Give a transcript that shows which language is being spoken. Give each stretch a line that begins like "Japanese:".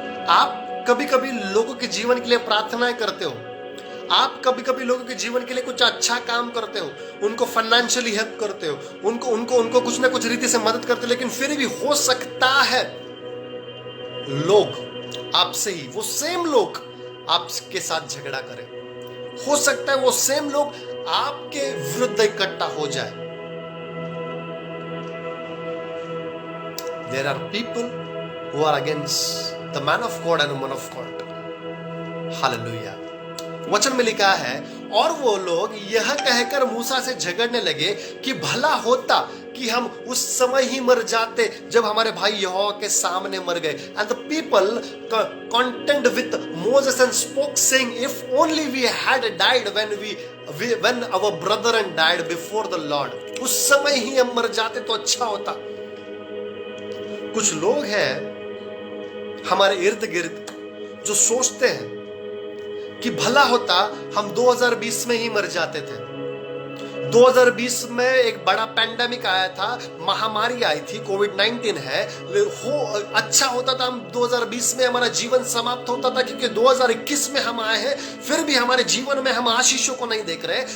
Hindi: आप कभी कभी लोगों के जीवन के लिए प्रार्थनाएं करते हो, आप कभी कभी लोगों के जीवन के लिए कुछ अच्छा काम करते हो, उनको फाइनेंशियली हेल्प करते हो, उनको कुछ ना कुछ रीति से मदद करते हो, लेकिन फिर भी हो सकता है लोग आपसे ही, वो सेम लोग आपके साथ झगड़ा करें। हो सकता है वो सेम लोग आपके विरुद्ध इकट्ठा हो जाए।
English: There are people who are against the man of God and woman of God. Hallelujah.
Hindi: वचन में लिखा है, और वो लोग यह कहकर मूसा से झगड़ने लगे कि भला होता कि हम उस समय ही मर जाते जब हमारे भाई यहोवा के सामने मर गए।
English: And the people contend with Moses and spoke, saying, if only we had died when our brethren died before the Lord.
Hindi: उस समय ही हम मर जाते तो अच्छा होता। कुछ लोग हैं हमारे इर्द गिर्द जो सोचते हैं कि भला होता हम 2020 में ही मर जाते थे। 2020 में एक बड़ा पैंडेमिक आया था, महामारी आई थी, कोविड-19 है, अच्छा होता था हम 2020 में हमारा जीवन समाप्त होता था, क्योंकि 2021 में हम आए हैं, फिर भी हमारे जीवन में हम आशीषों को नहीं देख रहे।